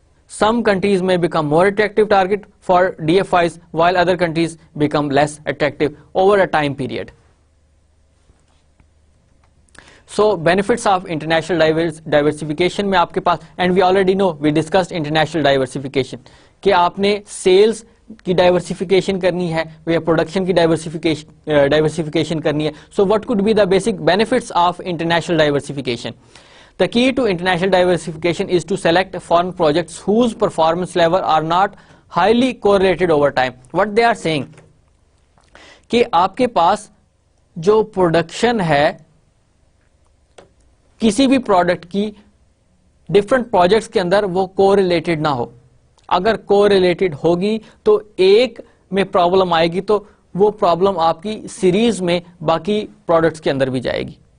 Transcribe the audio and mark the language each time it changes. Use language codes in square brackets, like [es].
[en] Some countries may become more attractive target for DFIs while other countries become less attractive over a time period. So benefits of international diversification [ur] میں آپ کے پاس, [en] and we already know, we discussed international diversification, [ur] کہ آپ نے sales کی diversification کرنی ہے یا پروڈکشن کی ڈائیورسیفیکیشن کرنی ہے. [en] So what could be the basic benefits of international diversification? The key to international diversification is to select foreign projects whose performance level are not highly correlated over time. What they are saying [ur] کہ آپ کے پاس جو production ہے کسی بھی product کی different projects کے اندر وہ کوریلیٹڈ نہ ہو. اگر کوریلیٹڈ ہوگی تو ایک میں پرابلم آئے گی تو وہ پرابلم آپ کی سیریز میں باقی پروڈکٹس کے اندر بھی جائے گی.